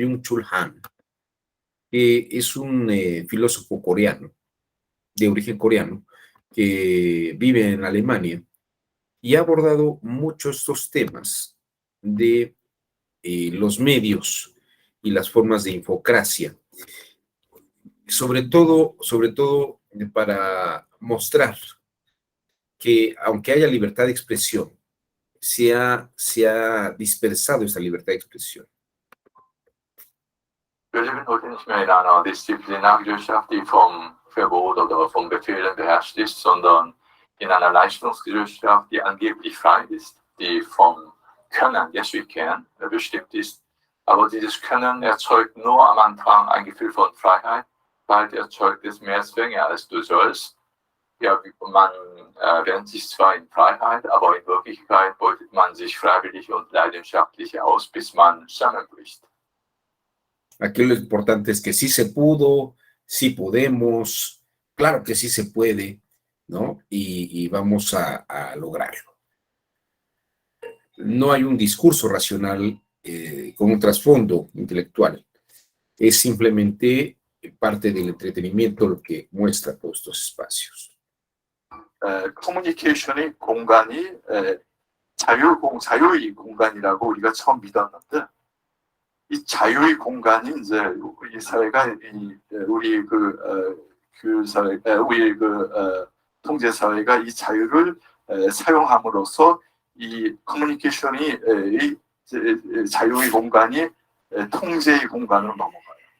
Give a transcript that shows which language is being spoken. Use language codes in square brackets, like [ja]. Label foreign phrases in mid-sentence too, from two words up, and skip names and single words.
[es] Byung-Chul Han, que es un filósofo coreano, de origen coreano, que vive en Alemania y ha abordado muchos estos temas de los medios y las formas de infocracia, sobre todo para mostrar que aunque haya libertad de expresión, se ha dispersado esta libertad de expresión. [de] Wir leben heute nicht mehr in einer Disziplinargesellschaft, die vom Verbot oder von Befehlen beherrscht ist, sondern in einer Leistungsgesellschaft, die angeblich frei ist, die vom Können, [en] yes we can, [de] bestimmt ist. Aber dieses Können erzeugt nur am Anfang ein Gefühl von Freiheit, bald erzeugt es mehr Zwänge als du sollst. Ja, man wähnt sich zwar in Freiheit, aber in Wirklichkeit beutet man sich freiwillig und leidenschaftlich aus, bis man zusammenbricht. [es] Aquí lo importante es que sí se pudo, sí podemos, claro que sí se puede, ¿no? Y vamos a lograrlo. No hay un discurso racional con un trasfondo intelectual. Es simplemente parte del entretenimiento lo que muestra todos estos espacios. [ko] 커뮤니케이션의 공간이 자유의 공간이라고 우리가 처음 믿었는데, 이 자유의 공간이 이제 우리 사회가 우리 통제 사회가 이 자유를 사용함으로써 이 커뮤니케이션이 자유의 공간이 통제의 공간으로 넘어가요.